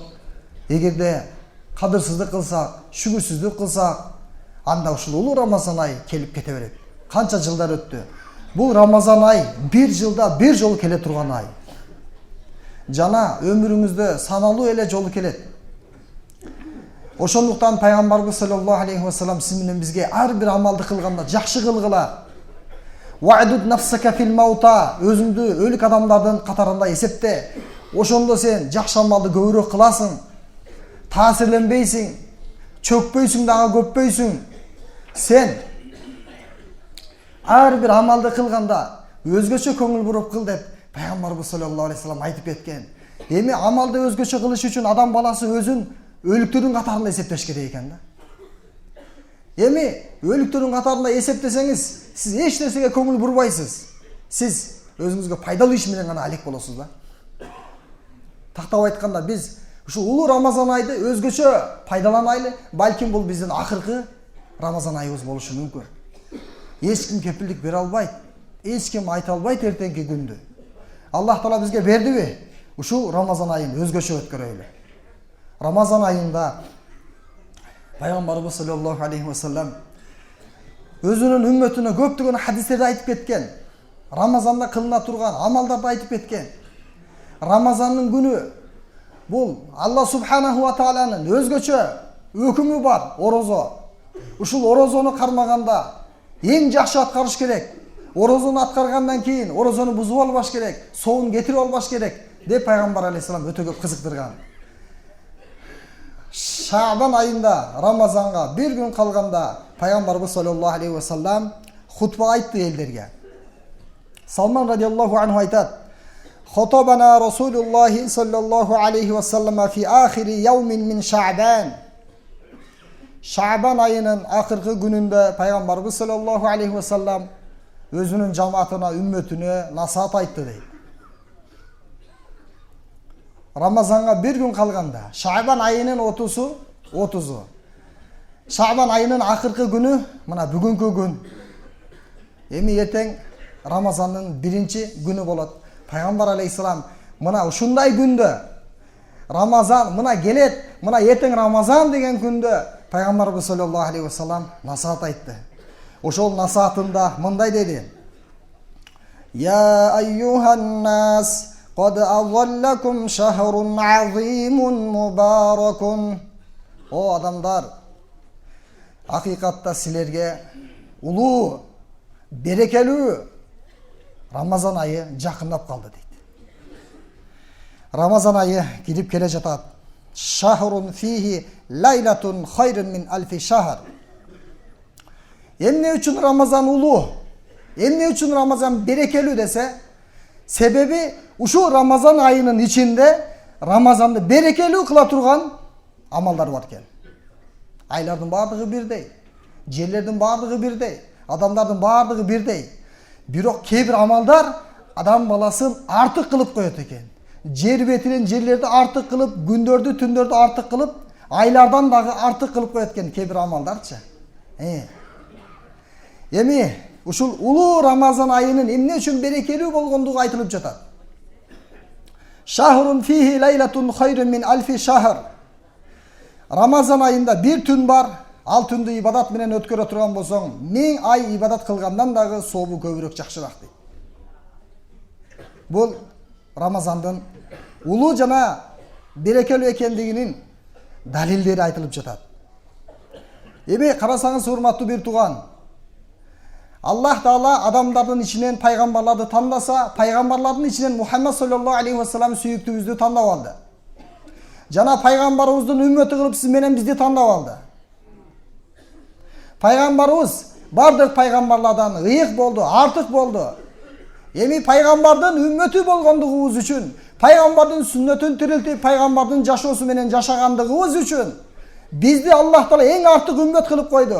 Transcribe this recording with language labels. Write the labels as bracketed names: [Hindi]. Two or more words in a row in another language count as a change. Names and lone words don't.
[Kyrgyz] Эгерде кадырсыздык кылсак, шүгүрсүздүк кылсак, анда ушул улуу Рамазан ай келип кете берет. Канча жылдар өттү. Бул Рамазан ай бир жылда бир жолу келе турган ай. Жана өмүрүңүздө саналуу эле жолу келет. Ошондуктан пайгамбарыбыз [Arabic] صلى الله عليه وسلم [Kyrgyz] сиз менен бизге ар бир амалды кылганда жакшы кылгыла. [Arabic] وعد نفسك في الموتى. [Kyrgyz] Өзүңдү өлүк адамдардын катарында эсепте. Ошондо сен жакшы амалды көбүрөөк кыласың. Таасирленбейсиң, чөкпөйсүң дагы көппөйсүң. Сен ар бир амалды кылганда өзгөчө көңүл буруп кыл деп пайгамбарыбыз [Arabic] صلى الله عليه وسلم [Kyrgyz] айтып кеткен. Эми амалды өзгөчө кылыш үчүн адам баласы өзүн өлүктөрдүн катарында эсептеш керек экен да. Эми өлүктөрдүн катарында эсептесеңиз, сиз эч нерсеге көңүл бурбайсыз. Сиз өзүңүзгө пайдалуу иш менен гана алек болосуз да. Тактап айтканда биз ушул улуу Рамазан айды өзгөчө пайдаланайлы. Балким бул биздин акыркы Рамазан айыбыз болушу мүмкүн. Эч ким кепилдик бере албайт. Эч ким айта албайт эртеңки күндү. Аллах Таала бизге бердиби? Ушул Рамазан айын өзгөчө өткөрөйлү. Рамазан айында пайгамбарыбыз [Arabic] صلى الله عليه وسلم [Kyrgyz] өзүнүн үммөтүнө көптөгөн хадистерди айтып кеткен. Рамазанда кылына турган амалдарды айтып кеткен. Рамазандын күнү бул Аллах [Arabic] سبحانه وتعالى [Kyrgyz] өзгөчө өкүмү бар орозо. Ушул орозону кармаганда [Kazakh] Ең жақсы атқарыш [Kyrgyz] керек. Орозону аткаргандан кийин орозону бузуп албаш керек, соун кетирип албаш керек деп пайгамбар алейхисалам өтө көп кызыктырган. Шабан айында Рамазанга bir күн калганда пайгамбарыбыз [Arabic] صلى الله عليه وسلم [Kyrgyz] хутба айтты элдерге. [Arabic] Салман رضي الله عنه айтат: "خطبنا رسول الله صلى الله عليه وسلم في آخر يوم من شعبان." [Kyrgyz] Шабан айынын акыркы күнүндө пайгамбарыбыз [Arabic] صلى الله عليه وسلم [Kyrgyz] өзүнүн жамаатына, үммөтүнө насаат айтты дейт. Рамазанга bir күн калганда, Шабан айынын 30-у. Шабан айынын акыркы күнү мына бүгүнкү күн. Эми эртең Рамазандын биринчи күнү болот. Пайгамбар алейхисалам мына ушундай күндө Рамазан мына келет, мына эртең Рамазан деген күндө пайгамбарыбыз [Arabic] صلى الله عليه وسلم [Kyrgyz] насаат айтты. Ошол насаатында мындай деди: [Arabic] "يا أيها الناس قد أظلكم شهر عظيم مبارك." [Kyrgyz] О адамдар, акыйкатта силерге улуу, берекелүү Рамазан айы жакындап калды дейт. Рамазан айы кирип келе жатат. [Arabic] شهر فيه ليلة خير من ألف شهر. [Kyrgyz] Эмне үчүн Рамазан улуу? Эмне үчүн Рамазан берекелүү десе, себеби ушу Рамазан айынын ичинде Рамазанды берекелүү кыла турган амалдар бар экен. Айлардын бардыгы бирдей, жерлердин бардыгы бирдей, адамдардын бардыгы бирдей. Бирок кээ бир амалдар адам баласын артык кылып коет экен. Жер бетинен жерлерди артык кылып, күндөрдү, түндөрдү артык кылып, айлардан дагы артык кылып коет экен кээ бир амалдарчы. Эми ушул улуу Рамазан айынын эмне үчүн берекелүү болгондугу айтылып жатат. [Arabic] شهر فيه ليلة خير من ألف شهر. [Kyrgyz] Рамазан айында bir түн бар, ал түндү ибадат менен өткөрө турган болсоң, 1000 ай ибадат кылгандан дагы сообу көбүрөөк жакшыраак дейт. Бул Рамазандын улуу жана берекелүү экендигинин далилдери айтылып жатат. Эми карасаңыз, урматтуу бир тууган, Аллах Таала адамдардын ичинен пайгамбарларды тандаса, пайгамбарлардын ичинен Мухаммад [Arabic] صلى الله عليه وسلم [Kyrgyz] сүйүктүүбүздү тандап алды. Жана пайгамбарыбыздын үммөтү кылып сиз менен бизди тандап алды. Пайгамбарыбыз бардык пайгамбарлардан ыйык болду, артык болду. Эми пайгамбардын үммөтү болгондугубуз үчүн, пайгамбардын сүннөтүн тирилтип, пайгамбардын жашоосу менен жашагандыгыбыз үчүн бизди Аллах Таала эң артык үммөт кылып койду.